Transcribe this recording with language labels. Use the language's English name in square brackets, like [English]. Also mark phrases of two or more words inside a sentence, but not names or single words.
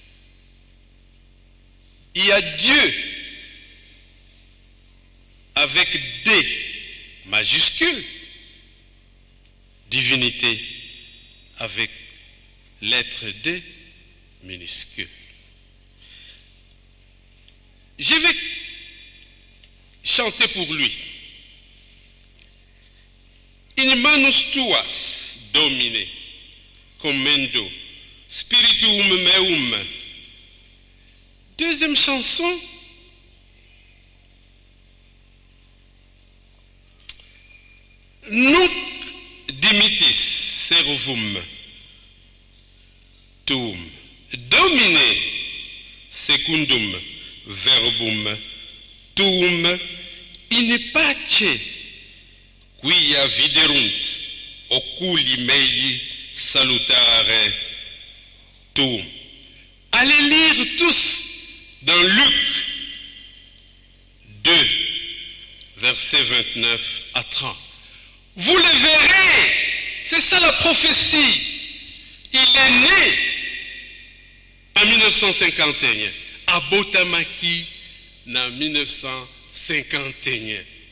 [French] Il y a Dieu avec D majuscule, divinité avec lettre D minuscule. Je vais chanter pour lui. [Latin] In manus tuas, Domine, commendo, spiritum meum. [French] Deuxième chanson. [Latin] Nunc dimitis servum tuum, Domine, secundum verbum tuum in pace quia viderunt oculi mei salutare tuum. [French] Allez lire tous dans Luc 2, versets 29 à 30. Vous le verrez, c'est ça la prophétie. Il est né en 1951, à Botamaki, en 1951.